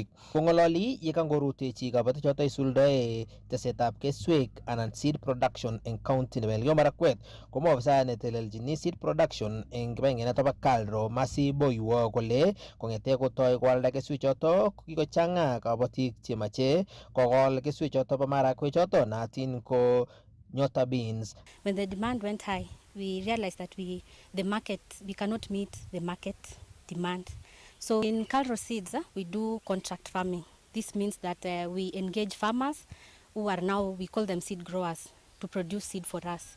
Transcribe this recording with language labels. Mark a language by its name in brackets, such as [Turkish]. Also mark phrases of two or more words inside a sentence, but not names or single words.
[Kalenjin] Kong'ololi yekangorutechi kabatichoto isuldoe tesetab keswek anan [English] seed production [Kalenjin] eng county nebo Elgeyo Marakwet komwa ofisayat netelelchini [English] seed production [Kalenjin] eng kibagengenoto bo Kalro Masi Boywo kole kong'ete kotoi koalda keswechoto kikochang'a kabatik chemache kokol keswechoto bo marakwechoto naatin ko Nyota beans. [English] When the demand went high, we realized that we cannot meet the market demand. So in Kalro Seeds, we do contract farming. This means that we engage farmers who are now, we call them seed growers, to produce seed for us.